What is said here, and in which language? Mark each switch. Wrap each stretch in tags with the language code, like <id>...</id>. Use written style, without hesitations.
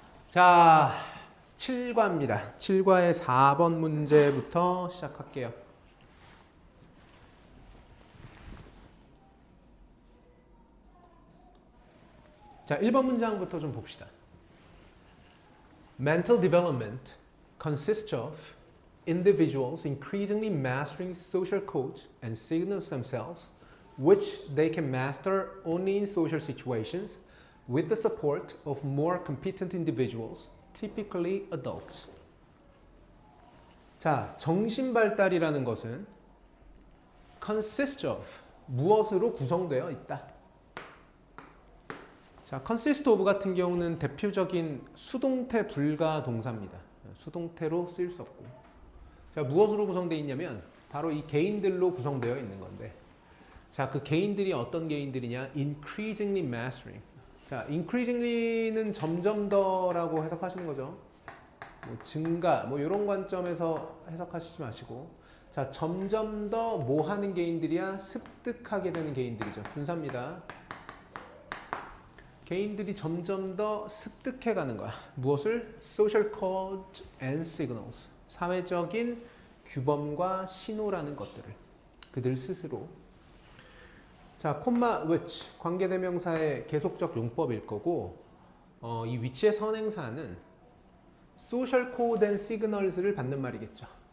<ko>자, 7과입니다. 7과의 4번 문제부터 시작할게요. 자, 1번 문장부터 좀 봅시다.</ko> <en>Mental development consists of individuals increasingly mastering social codes and signals themselves, which they can master only in social situations with the support of more competent individuals, typically adults.</en> <ko>자, 정신 발달이라는 것은</ko> <en>consist of,</en> <ko>무엇으로 구성되어 있다. 자,</ko> <en>consist of</en> <ko>같은 경우는 대표적인 수동태 불가 동사입니다. 수동태로 쓰일 수 없고. 자, 무엇으로 구성되어 있냐면 바로 이 개인들로 구성되어 있는 건데, 자, 그 개인들이 어떤 개인들이냐?</ko> <en>increasingly mastering.</en> <ko>자, increasingly는 점점 더라고 해석하시는 거죠. 뭐 증가, 뭐 이런 관점에서 해석하시지 마시고, 자, 점점 더 뭐 하는 개인들이야? 습득하게 되는 개인들이죠. 분사입니다. 개인들이 점점 더 습득해 가는 거야. 무엇을?</ko> <en>social codes and signals.</en> <ko>사회적인 규범과 신호라는 것들을 그들 스스로. 자, 콤마 which 관계대명사의 계속적 용법일 거고, 이 위치의 선행사는</ko> <en>social code and signals</en> <ko>를 받는 말이겠죠.</ko>